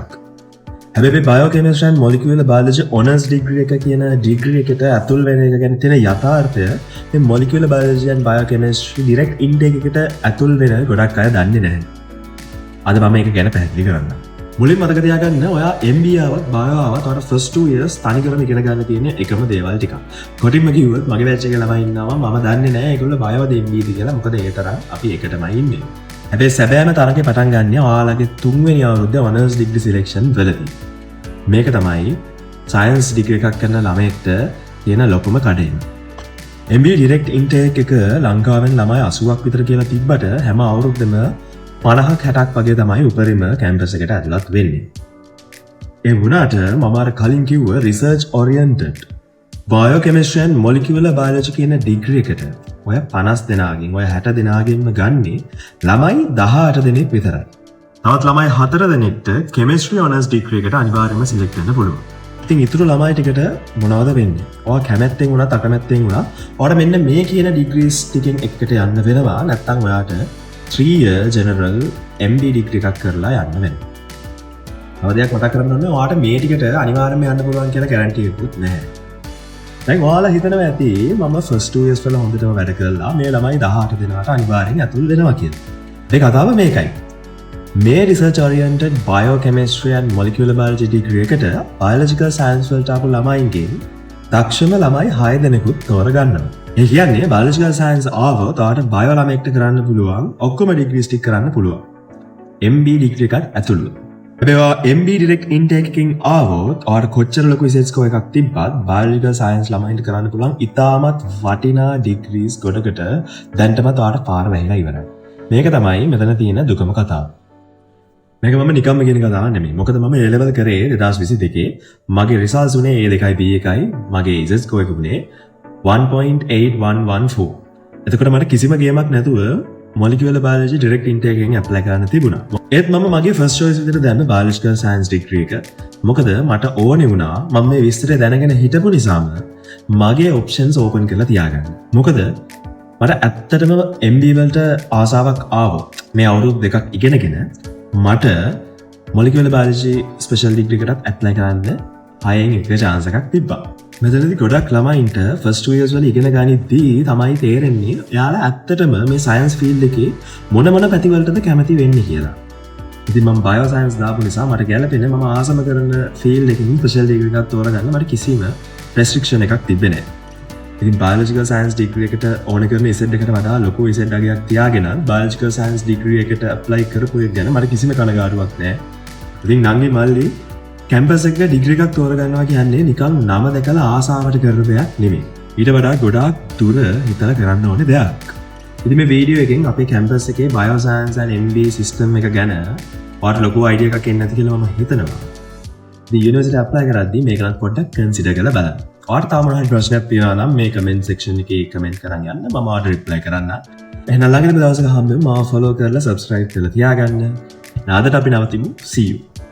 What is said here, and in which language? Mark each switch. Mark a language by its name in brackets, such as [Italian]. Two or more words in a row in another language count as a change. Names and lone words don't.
[Sinhala] හැබැයි [English] biochemistry and molecular biology honours degree [Sinhala] එක කියන ඩිග්‍රී එකට ඇතුල් වෙන එක ගැන තියෙන යථාර්ථය මේ [English] molecular biology and biochemistry direct intake [Sinhala] එකට ඇතුල් වෙන ගොඩක් අය දන්නේ නැහැ. අද මම මේක ගැන පැහැදිලි කරන්නම්. මුලින් මතක තියාගන්න ඔයා MBA ආවත් බයෝ ආවත් ඔයාට [English] first 2 years [Sinhala] තනිකරම ඉගෙන ගන්න තියෙන එකම දේවල් ටිකක්. කොටින්ම කිව්වොත් මගේ බෑච් එකේ ළමයි ඉන්නවා මම දන්නේ නැහැ ඒගොල්ලෝ බයෝද MBAද කියලා. මොකද ඒ තරම් අපි එකටමයි ඉන්නේ. හැබැයි සැබෑම තරගේ පටන් ගන්න ඔයාලගේ 3 වෙනි අවුරුද්දේ [English] honors degree selection [Sinhala] වලදී. මේක තමයි [English] science degree [Sinhala] එකක් කරන ළමයෙක්ට තියෙන ලොකුම කඩේම. [English] MBA direct intake [Sinhala] එක ලංකාවෙන් ළමයි 80ක් විතර කියලා තිබ්බට හැම අවුරුද්දෙම 50ක් 60ක් වගේ තමයි උපරිම කැම්පස් එකට ඇතුළත් වෙන්නේ. ඒ වුණාට මම අර කලින් කිව්ව [English] research oriented biochemistry and molecular biology [Sinhala] කියන ඩිග්‍රී එකට ඔය 50 දෙනාගෙන් ඔය 60 දෙනාගෙන්ම ගන්නේ ළමයි 18 දෙනෙක් විතරයි. තවත් ළමයි 4 දෙනෙක්ට [English] chemistry honors degree [Sinhala] එකට අනිවාර්යයෙන්ම select වෙන්න පුළුවන්. ඉතින් ඊටු ළමයි ටිකට මොනවද වෙන්නේ? ඔයා කැමැත්තෙන් වුණත් අකමැත්තෙන් වුණත් ඔයාට මෙන්න මේ කියන degrees ටිකෙන් එකකට යන්න වෙනවා. නැත්නම් ඔයාට [English] 3 year general MD degree [Sinhala] එකක් කරලා යන්න වෙනවා. තව දෙයක් මතක් කරගන්න ඕනේ ඔයාට මේ ටිකට අනිවාර්යයෙන්ම යන්න පුළුවන් කියලා guarantee එකකුත් නැහැ. දැන් ඔයාලා හිතනවා ඇති මම [English] first 2 years [Sinhala] වල හොඳටම වැඩ කළා මේ ළමයි 18 දෙනාට අනිවාර්යෙන් ඇතුල් වෙනවා කියලා. මේ කතාව මේකයි. මේ [English] research oriented biochemistry and molecular biology degree [Sinhala] එකට [English] biological science [Sinhala] වලට ආපු ළමයින්ගෙන් දක්ෂම ළමයි 6 දෙනෙකුත් තෝරගන්නවා. ඒ කියන්නේ [English] biological science [Sinhala] ආවොත් ඔයාලට bio ළමයෙක්ට කරන්න පුළුවන් ඔක්කොම degrees ටික කරන්න පුළුවන්. [English] MB degree [Sinhala] එකත් ඇතුළු. හැබැයි [English] MB direct intake [Sinhala] එකකින් ආවොත් ඔයාලට කොච්චර ලොකු [English] research score [Sinhala] එකක් තිබ්බත් [English] biological science [Sinhala] ළමයින්ට කරන්න පුළුවන් ඉතාමත් වටිනා degrees ගොඩකට දැන්ටමත් ඔයාලට පාර වැහිලා ඉවරයි. මේක තමයි මෙතන තියෙන දුකම කතාව. මේක මම නිකම්ම කියන කතාවක් නෙමෙයි. මොකද මම [English] A level [Sinhala] කරේ 2022 මගේ results උනේ A2යි B1යි මගේ [English] IELTS score [Sinhala] එක උනේ 1.8114. එතකොට මට කිසිම ගේමක් නැතුව [English] molecular biology direct intake [Sinhala] එකෙන් apply කරන්න තිබුණා. ඒත් මම මගේ [English] first choice [Sinhala] විදිහට දැම්ම [English] biological science degree [Sinhala] එක. මොකද මට ඕනේ වුණා මම මේ විස්තරය දැනගෙන හිටපු නිසාම මගේ [English] options open [Sinhala] කරලා තියාගන්න. මොකද මට ඇත්තටම MBA වලට ආසාවක් ආවොත් මේ අවුරුදු දෙකක් ඉගෙනගෙන මට [English] molecular biology special degree [Sinhala] එකටත් ඇප්ලයි කරන්න 6න් 1 chance එකක් තිබ්බා. මෙතනදී ගොඩක් ළමයින්ට [English] first 2 years [Sinhala] වල ඉගෙන ගනිද්දී තමයි තේරෙන්නේ එයාලා ඇත්තටම මේ [English] science field [Sinhala] එකේ මොන පැති වලටද කැමති වෙන්නේ කියලා. ඉතින් මම [English] bio science [Sinhala] දාපු නිසා මට ගැළපෙන්නේ මම ආසම කරන field එකකින් [English] special degree [Sinhala] එකක් තෝරගන්න මට කිසිම restriction එකක් තිබ්බේ නැහැ. ඉතින් [English] biological science degree [Sinhala] එකට ඕන කරන ECET එකට වඩා ලොකු ECET අගයක් තියාගෙන [English] biological science degree [Sinhala] එකට apply කරපු එක ගැන මට කිසිම කනගාටුවක් නැහැ. ඉතින් නංගි මල්ලි කැම්පස් එකක degree එකක් තෝරගන්නවා කියන්නේ නිකන් නම දැකලා ආසාවට කරන දෙයක් නෙමෙයි. ඊට වඩා ගොඩාක් දුර හිතලා කරන්න ඕනේ දෙයක්. ඉතින් මේ වීඩියෝ එකෙන් අපේ කැම්පස් එකේ [English] bioscience and MBA system [Sinhala] එක ගැන ඔයාලට ලොකු idea එකක් එන්න ඇති කියලා මම හිතනවා. ඉතින් [English] university apply [Sinhala] කරද්දී මේක නම් පොඩ්ඩක් consider කරලා බලන්න. ඔයාලට තාම මොනවා හරි ප්‍රශ්නයක් තියෙනවා නම් මේ [English] comment section [Sinhala] එකේ comment කරන් යන්න මම ඔයාලට reply කරන්න. එහෙනම් ළඟදීම දවසක හම්බෙමු. මාව follow කරලා subscribe කරලා තියාගන්න. නාදට අපි නවතිමු. [English] See you.